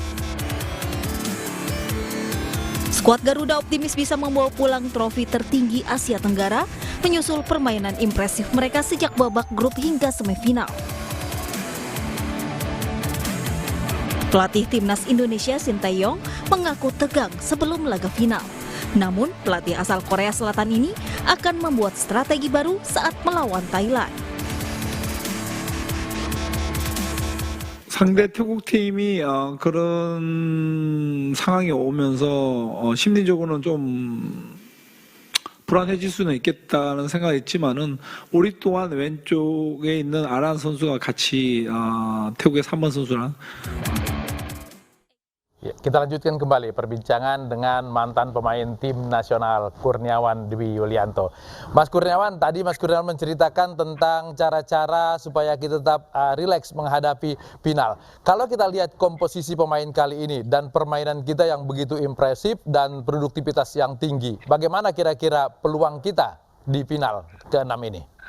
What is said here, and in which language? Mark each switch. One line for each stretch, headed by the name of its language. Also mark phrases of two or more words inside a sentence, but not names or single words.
Indonesian: Skuad Garuda optimis bisa membawa pulang trofi tertinggi Asia Tenggara, menyusul permainan impresif mereka sejak babak grup hingga semifinal. Pelatih Timnas Indonesia Sintayong mengaku tegang sebelum laga final. Namun, pelatih asal Korea Selatan ini akan membuat strategi baru saat melawan Thailand.
Korean: 상대 태국 팀이 그런 상황이 오면서 심리적으로는 좀 불안해질 수는 있겠다는 생각이 있지만은 우리 또한 왼쪽에 있는 아란 선수가 같이 태국의 3번 선수랑
Indonesian: Ya, kita lanjutkan kembali perbincangan dengan mantan pemain tim nasional Kurniawan Dewi Yulianto. Mas Kurniawan, tadi Mas Kurniawan menceritakan tentang cara-cara supaya kita tetap rileks menghadapi final. Kalau kita lihat komposisi pemain kali ini dan permainan kita yang begitu impresif dan produktivitas yang tinggi, bagaimana kira-kira peluang kita di final ke-6 ini?